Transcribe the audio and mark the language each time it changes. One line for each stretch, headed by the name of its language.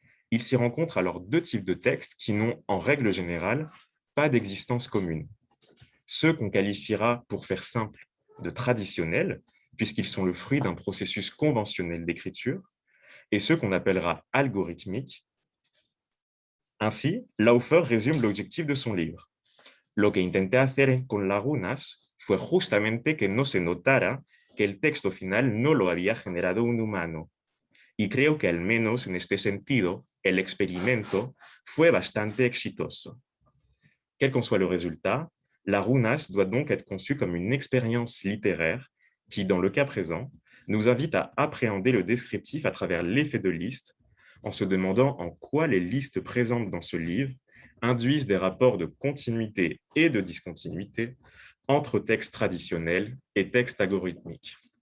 French: Il s'y rencontre alors deux types de textes qui n'ont, en règle générale, pas d'existence commune. Ceux qu'on qualifiera, pour faire simple, de traditionnels, puisqu'ils sont le fruit d'un processus conventionnel d'écriture, et ceux qu'on appellera algorithmiques, Ainsi, Laufer résume l'objectif de son livre.
Spanish: Lo que intenté hacer con Lagunas fue justamente que no se notara que el texto final no lo había generado un humano. Y creo que al menos en este sentido, el experimento fue bastante exitoso.
French: Quel qu'en soit le résultat, Lagunas doit donc être conçu comme une expérience littéraire qui, dans le cas présent, nous invite à appréhender le descriptif à travers l'effet de liste, en se demandant en quoi les listes présentes dans ce livre induisent des rapports de continuité et de discontinuité entre textes traditionnels et textes algorithmiques.